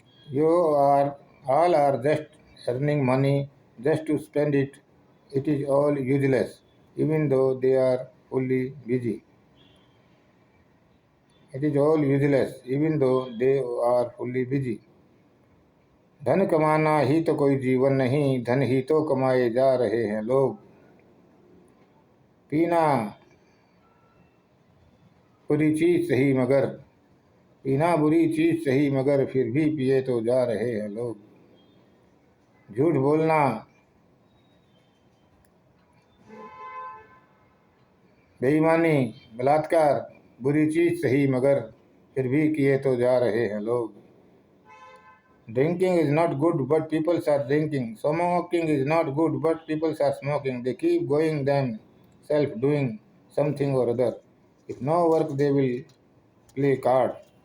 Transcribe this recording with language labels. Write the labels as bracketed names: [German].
[English] You are all are just earning money just to spend it. It is all useless, even though they are fully busy. It is all useless, even though they are fully busy. [Hindi] धन कमाना ही तो कोई जीवन नहीं, धन ही तो कमाए जा रहे हैं लोग. पीना बुरी चीज सही मगर पीना बुरी चीज सही मगर फिर भी पिए तो जा रहे हैं लोग. झूठ बोलना बेईमानी बलात्कार बुरी चीज सही मगर फिर भी किए तो जा रहे हैं लोग. [English] Drinking is not good, but people are drinking. Smoking is not good, but people are smoking. They keep going themselves doing something or other. If no work, they will play card.